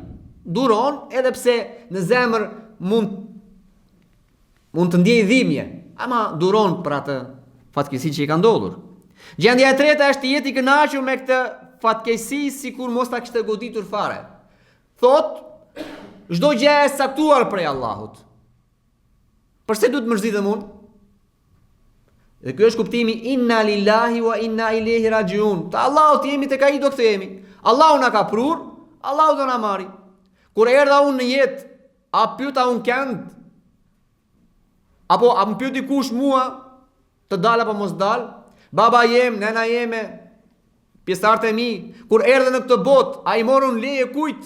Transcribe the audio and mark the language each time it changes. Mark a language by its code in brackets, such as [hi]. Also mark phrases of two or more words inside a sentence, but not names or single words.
[sq] Duron edhe pse në zemër mund të ndjej dhimbje, ama duron për atë fatkeqësi që i ka ndodhur. Gjendja e treta është të jetë i kënaqur me këtë fatkeqësi sikur mos ta kishte goditur fare. Thot, çdo gjë është caktuar prej Allahut. Përse duhet mërzitem unë? Dhe ky është kuptimi [ar] إنا لله وإنا إليه راجعون. [sq] Te Allahu jemi tek ai do kthehemi. Allahu na ka prur, Allahu do na marri. Kur erdha unë në jetë, a pyeta unë kënd? Apo a më pyet dikush mua të dal apo mos dal? Baba jem, nena jeme, pjesëtarët e mi, kur erdhe në këtë botë, a i morën leje kujt?